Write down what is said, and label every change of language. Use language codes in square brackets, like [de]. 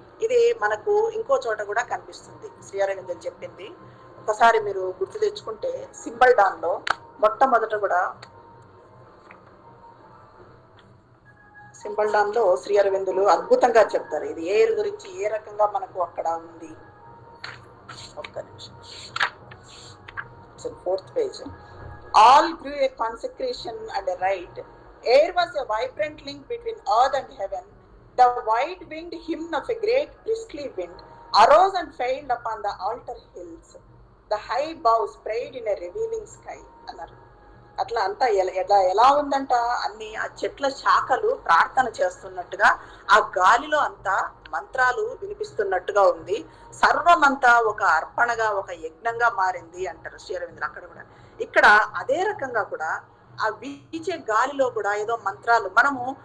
[te] ఇది మనకు ఇంకో చోట కూడా కనిపిస్తుంది. శ్రీ అరవిందులు చెప్పింది ఒకసారి మీరు గుర్తు తెచ్చుకుంటే సింబల్ డాన్ లో మొట్టమొదట కూడా, సింబల్ డాన్ లో శ్రీ అరవిందులు అద్భుతంగా చెప్తారు ఇది ఎయిర్ గురించి ఏ రకంగా మనకు అక్కడ ఉంది. ఒక్క నిమిషం, 4th page. [en] All grew a consecration and a rite. Air was a vibrant link between earth and heaven. The wide-winged hymn of a great priestly wind arose and failed upon the altar hills. The high boughs prayed in a revealing sky. [te] అన్నారు. అట్లా అంతా ఎలా ఉందంట, అన్ని ఆ చెట్ల శాఖలు ప్రార్థన చేస్తున్నట్టుగా, ఆ గాలిలో అంతా మంత్రాలు వినిపిస్తున్నట్టుగా ఉంది. సర్వమంతా ఒక అర్పణగా, ఒక యజ్ఞంగా మారింది అంటారు శ్రీ అరవిందులు అక్కడ కూడా. ఇక్కడ అదే రకంగా కూడా ఆ వీచే గాలిలో కూడా ఏదో మంత్రాలు, మనము